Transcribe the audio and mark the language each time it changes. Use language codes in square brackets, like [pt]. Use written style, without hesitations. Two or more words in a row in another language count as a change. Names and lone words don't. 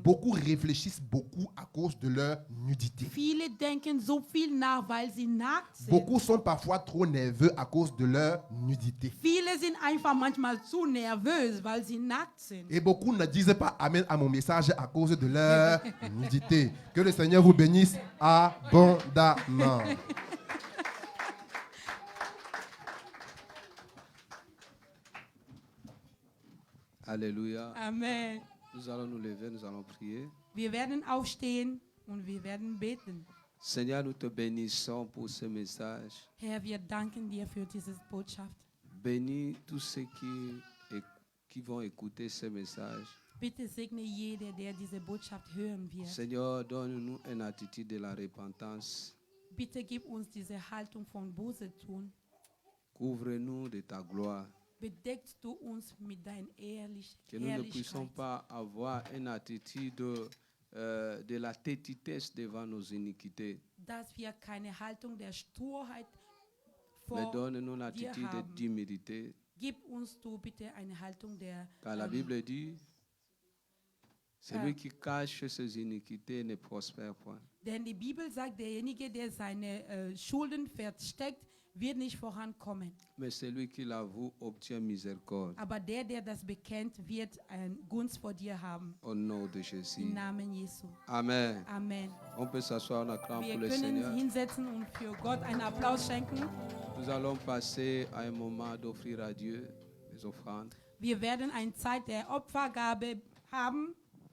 [fr] Beaucoup réfléchissent beaucoup à cause de leur nudité. [de] Viele denken so viel nach, weil sie nackt sind. [fr] Beaucoup sont parfois trop nerveux à cause de leur nudité. [de] Viele sind einfach manchmal zu nervös, weil sie nackt sind. [fr] Et beaucoup ne disent pas Amen à mon message à cause de leur nudité. Que le Seigneur vous bénisse abondamment. Alléluia. Amen. Nous allons nous lever, nous allons prier. [de] Wir werden aufstehen und wir werden beten. [fr] Seigneur, nous te bénissons pour ce message. [de] Herr, wir danken dir für diese Botschaft. [fr] Bénis tous ceux qui vont écouter ce message. [de] Bitte segne jeder, der diese Botschaft hören wird. [fr] Seigneur, donne-nous une attitude de la repentance. [de] Bitte gib uns diese Haltung von Buße tun. [fr] Couvre-nous de ta gloire. [de] Bedeckst du uns mit deiner [fr] Que nous ne puissions [de] Ehrlichkeit. [fr] pas avoir une attitude de la tétitesse devant nos iniquités. [de] Dass wir keine Haltung der Sturheit [fr] Mais [de] vor [fr] donne-nous une [de] dir [fr] attitude [de] haben. [fr] d'humilité. [de] Gib uns du bitte eine Haltung der [fr] Car la Bible dit, celui qui cache ses iniquités ne prospère point. [de] denn die Bibel sagt, derjenige, der seine Schulden versteckt, wird nicht vorankommen. [fr] Mais celui qui l'avoue obtient miséricorde. [de] Aber der das bekennt, wird eine Gunst vor dir haben. [fr] Au nom de Jésus. [de] Im Namen Jesu. [fr] Amen. Amen. On peut s'asseoir en acclamant [de] Wir [fr] pour le [de] können [fr] Seigneur. [de] hinsetzen und für Gott einen Applaus schenken. [fr] Nous allons passer à un moment d'offrir à Dieu les offrandes. [de] Wir werden eine Zeit der Opfergabe haben.